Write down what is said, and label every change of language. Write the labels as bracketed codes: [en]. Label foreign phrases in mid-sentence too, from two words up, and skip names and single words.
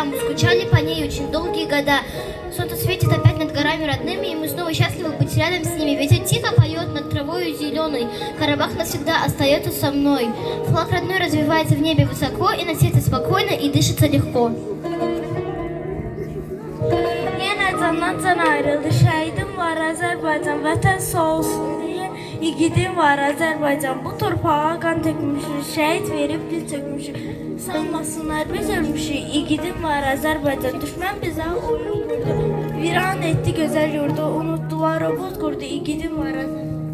[ru] Мы скучали по ней очень долгие года. Солнце светит опять над горами родными, и мы снова счастливы быть рядом с ними. Ветер тихо поет над травою зеленой. Карабах навсегда остается со мной. Флаг родной развивается в небе высоко, и на сердце спокойно, и дышится легко. [az] Yine candan ayrıldı şehidim var Azerbaycan vətən sağ olsun diye yiğidim var Azerbaycan bu torpağa qan tökmüşük şehit verib dil çökmüşük sanmasınlar biz ölmüşük yiğidim var Azerbaycan düşmən bizə oyun qurdu viran etdi gözəl yurdu unutdular o bozqurdu yiğidim var Azerbaycan.